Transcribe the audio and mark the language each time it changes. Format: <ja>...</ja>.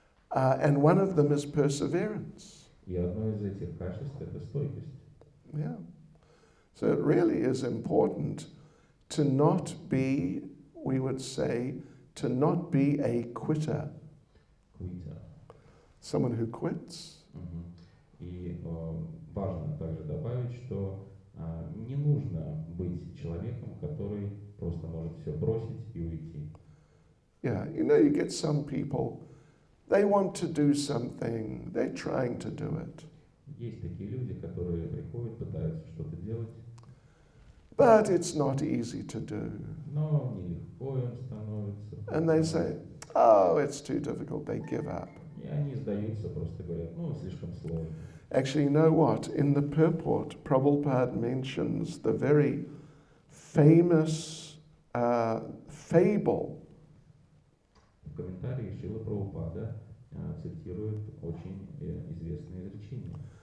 <en>And one of them is perseverance.</en> <ru>И одно из этих качеств – это стойкость.</ru> <en>Yeah. So it really is important to not be, we would say, to not be a quitter.</en> <ru>Квита.</ru> <en>Someone who quits.</en> <ru>И важно также добавить, что не нужно быть человеком, который просто может все бросить и уйти.</ru> <en>Yeah, you get some people, they want to do something, they're trying to do it.</en> <ru>Есть такие люди, которые приходят, пытаются что-то делать,</ru> <en>But it's not easy to do.</en> <ru>но нелегко им становится.</ru> <en>And they say, oh, it's too difficult, they give up.</en> <ru>И они сдаются, просто говорят, слишком сложно.</ru> <en>Actually, you know what? In the purport, Prabhupada mentions the very famous fable</en> <ru>В комментарии Шрила Прабхупада цитирует очень известное изречение</ru>